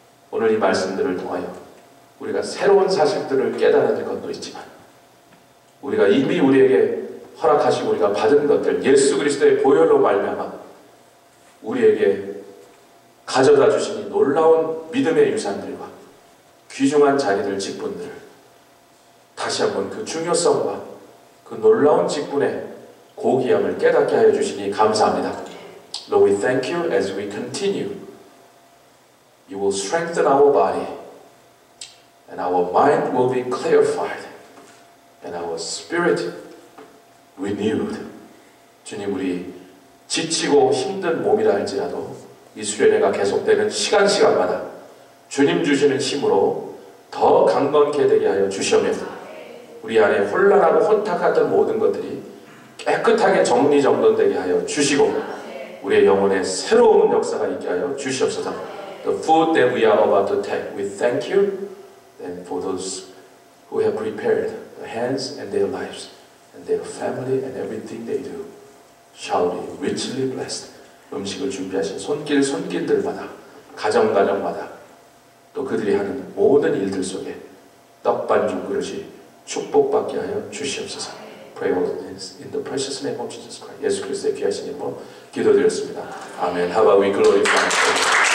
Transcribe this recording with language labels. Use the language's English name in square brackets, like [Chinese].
[Korean] 오늘 이 말씀들을 통하여 우리가 새로운 사실들을 깨달을 것도 있지만 우리가 이미 우리에게 허락하시고 우리가 받은 것들 예수 그리스도의 보혈로 말미암아 우리에게 가져다 주시니 놀라운 믿음의 유산들과 귀중한 자리들 직분들을 다시 한번 그 중요성과 그 놀라운 직분의 고귀함을 깨닫게 하여 주시니 감사합니다. [English] Lord, we thank you as we continue. You will strengthen our body and our mind will be clarified and our spirit renewed. [Korean] 주님, 우리 지치고 힘든 몸이라 할지라도 이 수련회가 계속되는 시간마다 주님 주시는 힘으로 더 강건케 되게 하여 주시오며 우리 안에 혼란하고 혼탁했던 모든 것들이 깨끗하게 정리정돈되게 하여 주시고 우리의 영혼에 새로운 역사가 있게 하여 주시옵소서. [English] The food that we are about to take, we thank you and for those who have prepared the hands and their lives and their family and everything they do shall be richly blessed. [Korean] 음식을 준비하신 손길들마다 가정마다 또 그들이 하는 모든 일들 속에 떡반죽 그릇이 축복받게 하여 주시옵소서. [English] Pray all this in the precious name of Jesus Christ. [Korean] 예수 그리스도의 귀하신 이름으로 기도드렸습니다. 아멘. [English] How about we glorify God?